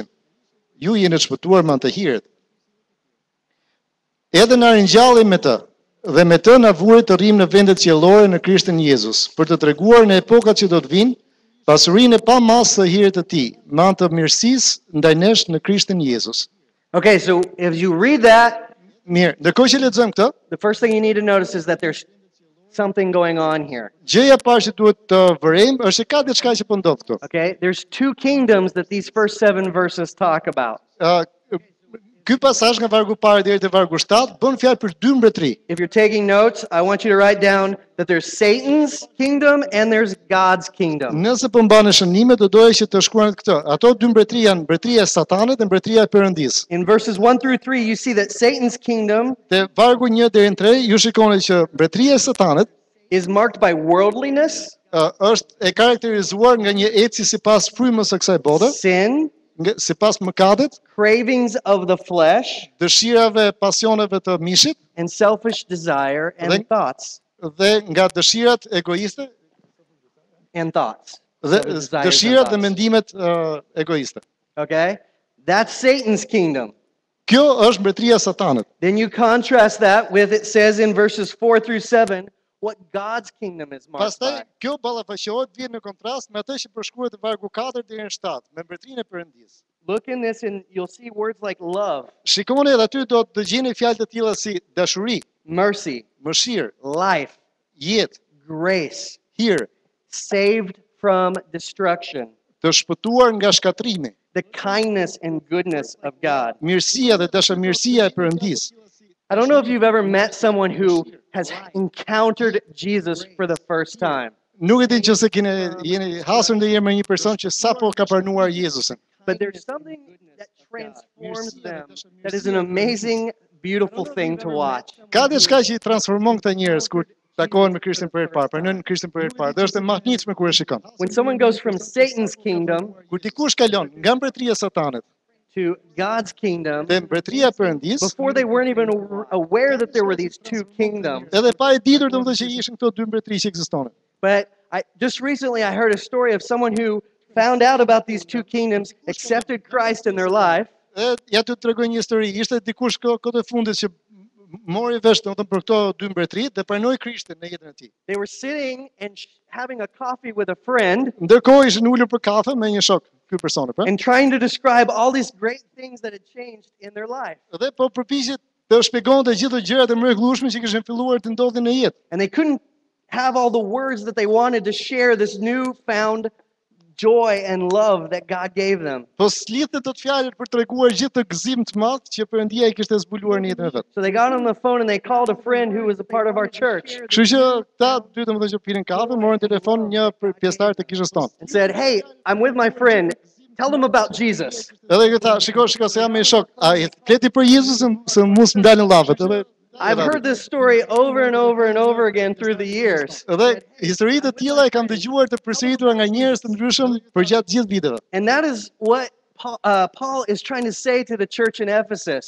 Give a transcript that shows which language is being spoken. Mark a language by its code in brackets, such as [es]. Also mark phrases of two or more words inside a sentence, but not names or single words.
[sq] Ju jeni të shpëtuar me anë të hirit. Edhe na ringjalli me të, dhe me të na vuri të rrim në vendet qiellore në Krishtin Jezus, për të treguar në epokat që do të vinë pasurinë e pamasë të hirit të tij, me anë të mirësisë ndaj nesh në Krishtin Jezus. [en] Okay, so if you read that, [sq] Mirë, ndërkohë që lexojmë këtë, [en] the first thing you need to notice is that there's something going on here. [sq] gjëja e parë që duhet të vërejmë është se ka diçka që po ndodh këtu. [en] Okay, there's two kingdoms that these first 7 verses talk about. [sq] Ky pasazh nga vargu parë deri te vargu 7 bën fjalë për dy mbretëri. [en] If you're taking notes, I want you to write down that there's Satan's kingdom and there's God's kingdom. [sq] Nëse po mbani shënime, do doja që të shkruani këtë. Ato dy mbretëri janë mbretëria e Satanit dhe mbretëria e Perëndisë. [en] In verses 1 through 3, you see that Satan's kingdom [sq] Te vargu 1 deri në 3 ju shikoni që mbretëria e Satanit [en] is marked by worldliness, [sq] është e karakterizuar nga një eci sipas frymës së kësaj bote, [en] sin, [sq] sipas mëkatit, [en] cravings of the flesh, [sq] dëshirave, pasioneve të mishit [en] and selfish desire and [sq] Dhe- [en] thoughts. [sq] dhe nga dëshirat egoiste [en] And thoughts. [sq] dhe [en] So desires and [sq] dëshirat dhe [en] thoughts. [sq] mendimet egoiste. [en] Okay? That's Satan's kingdom. [sq] Kjo është mbretëria e Satanit. [en] Then you contrast that with, it says in verses 4 through 7, what God's kingdom is marked [sq] Pastaj [en] by. [sq] kjo ballafaqohet vjen në kontrast me atë që përshkruhet në vargu 4 deri në 7 me mbretërinë e Perëndisë. [en] Look in this and you'll see words like love, [sq] Shikoni edhe aty do të gjeni fjalë të tilla si dashuri, [en] mercy, [sq] mëshirë, [en] life, [sq] jetë, [en] grace, [sq] hir, [en] saved from destruction, [sq] të shpëtuar nga shkatrimi, [en] the kindness and goodness of God. [sq] mirësia dhe dashamirësia e Perëndisë. [en] I don't know if you've ever met someone who has encountered Jesus for the first time, [sq] Nuk e di nëse jeni hasur ndonjëherë me një person që sapo ka pranuar Jezusin. [en] but there's something that transforms them that is an amazing, beautiful thing to watch. [sq] Ka diçka që i transformon këta njerëz kur takohen me Krishtin për herë të parë, pranojnë Krishtin për herë të parë. Dhe është e mahnitshme kur e shikon. [en] When someone goes from Satan's kingdom [sq] Kur dikush kalon nga mbretëria e Satanit [en] to God's kingdom, [sq] te mbretëria e Perëndisë, [en] before they weren't even aware that there were these two kingdoms. [sq] edhe pa e ditur domethënë që ishin këto dy mbretëri që ekzistonin. [en] But just recently I heard a story of someone who found out about these two kingdoms, accepted Christ in their life, [sq] Dhe ja t'ju tregoj një histori. Ishte dikush këtë fundit që mori vesh domethënë për këto dy mbretëri dhe pranoi Krishtin në jetën e tij. [en] they were sitting and having a coffee with a friend [sq] Ndërkohë ishin ulur për kafe me një shok, ky personi, pra. [en] and trying to describe all these great things that had changed in their life. [sq] Dhe po përpiqet të shpjegonte gjithë gjërat e mrekullueshme që kishin filluar të ndodhin në jetë. [en] And they couldn't have all the words that they wanted to share this newfound joy and love that God gave them. [sq] Po slithet dot fjalët për treguar gjithë të gëzim të madh që Perëndia i kishte zbuluar në jetën e vet. [en] So they got on the phone and they called a friend who was a part of our church [sq] Kështu që ta dy domethënë që pinin kafe, morën telefon një pjesëtar të kishës tonë. [en] and said, "Hey, I'm with my friend. Tell them about Jesus." [sq] Edhe këta, shiko se jam me shok. Ai fleti për Jezusin se mos më dalin llavët. Edhe [en] I've heard this story over and over and over again through the years. [sq] Edhe histori të tilla e kam dëgjuar të përsëritura nga njerëz të ndryshëm për gjatë gjithë viteve. [en] And that is what Paul is trying to say to the church in Ephesus